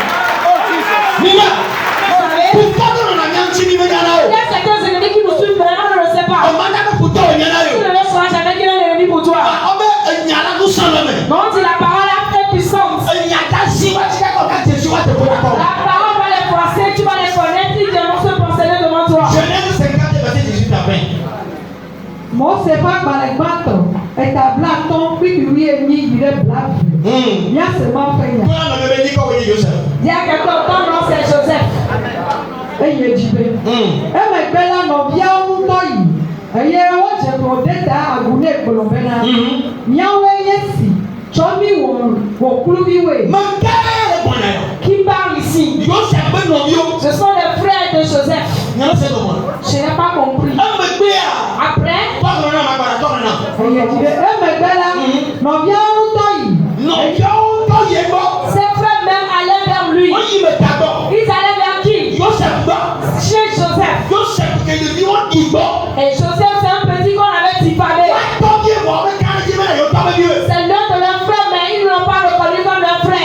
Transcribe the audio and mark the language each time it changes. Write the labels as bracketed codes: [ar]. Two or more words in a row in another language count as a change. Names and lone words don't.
[fr] Vous savez, il y a certains ennemis qui nous suivent, mais on ne le sait pas. Tu ne le sauras jamais qu'il y a un ennemi pour toi. Non, on dit la parole est puissante. La parole va les forcer, tu vas les connaître, ils devront se procéder devant toi. Mose va balekbato etablaton kpikiri emi yire blavi. [ee] Miase ma fenya. [fr] Dis à quelqu'un, ton nom c'est Joseph. [ee] Eye jibe. Emegbe la nɔviawo ŋutɔ yi eye wodze klo de ta agu ne gbolombe na. Miawoe nye si tsɔ mi wɔ kuluviwoe. [fr] Qui parle ici? Ce sont les frères de Joseph. Je n'ai pas compris. Après, [ee] Eye jibe. Emegbe la nɔviawo ŋutɔ yi. [fr] ses frères même allaient vers lui. Ils allaient vers qui? Chez Joseph. Et Joseph, c'est un petit qu'on avait diffamé. C'est l'un de leurs frères, mais ils ne l'ont pas reconnu comme leur frère.